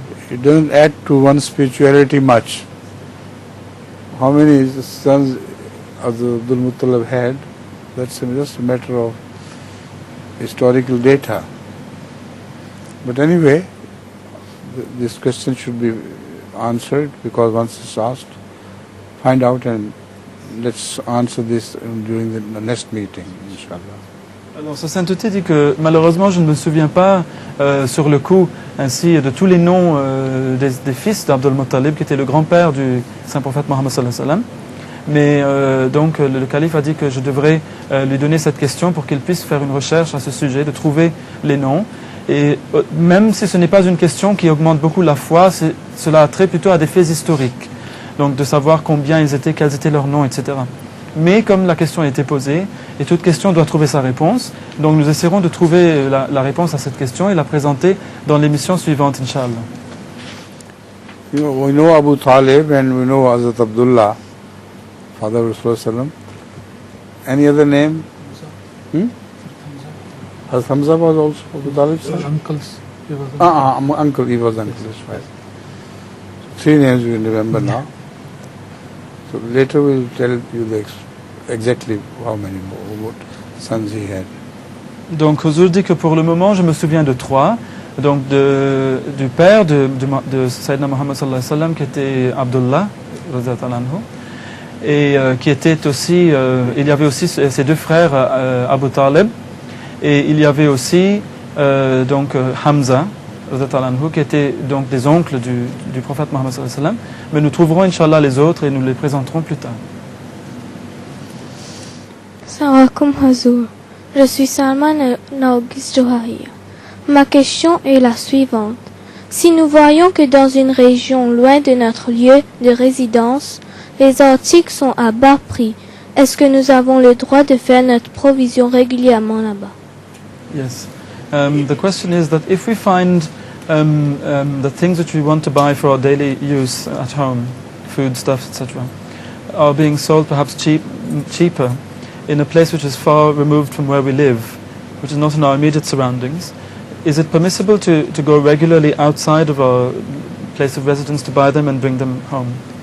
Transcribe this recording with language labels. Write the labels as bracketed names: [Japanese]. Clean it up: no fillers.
[English] It doesn't add to one's spirituality much. How many sons Abdul Muttalib had, that's just a matter of historical data. But anyway, this question should be answered, because once it's asked, find out and let's answer this during the next meeting, inshallah. [French] Alors, Sa Sainteté dit que malheureusement je ne me souviens pas sur le coup ainsi de tous les noms des fils d'Abdul Muttalib, qui était le grand-père du saint prophète Mohammed sallallahu alayhi wa sallam. Mais donc le calife a dit que je devrais lui donner cette question pour qu'il puisse faire une recherche à ce sujet, de trouver les noms. Et même si ce n'est pas une question qui augmente beaucoup la foi, cela a trait plutôt à des faits historiques. Donc de savoir combien ils étaient, quels étaient leurs noms, etc. Mais comme la question a été posée, et toute question doit trouver sa réponse, donc nous essaierons de trouver la réponse à cette question et la présenter dans l'émission suivante, Inch'Allah. [English] We know Abu Talib and we know Hazrat Abdullah, father of Rasulullah. Any other name? Hazrat Hamza was also Abu Talib's son? Uncles. He was uncle, he was uncle, that's right. 3 names we remember now. So later we'll tell you the exactly how many what sons he had. [French] Donc Huzur dit que pour le moment, je me souviens de 3. Donc du père de Sayyidina Muhammad sallallahu alayhi wa sallam, qui était Abdullah, radhiyallahu anhu, et qui était aussi, il y avait aussi ses 2 frères, Abu Talib, et il y avait aussi donc Hamza, radhiyallahu anhu, qui étaient donc des oncles du prophète Muhammad sallallahu alayhi wa sallam. Mais nous trouverons, Inch'Allah, les autres et nous les présenterons plus tard. [Arabic] Salam alaikum Huzur. [French] Je suis Salman Nargis Johariya. Ma question est la suivante. Si nous voyons que dans une région loin de notre lieu de résidence, les articles sont à bas prix, est-ce que nous avons le droit de faire notre provision régulièrement là-bas? [English] Yes. The question is that if we find the things that we want to buy for our daily use at home, food, stuff, etc., are being sold perhaps cheaper in a place which is far removed from where we live, which is not in our immediate surroundings, is it permissible to go regularly outside of our place of residence to buy them and bring them home?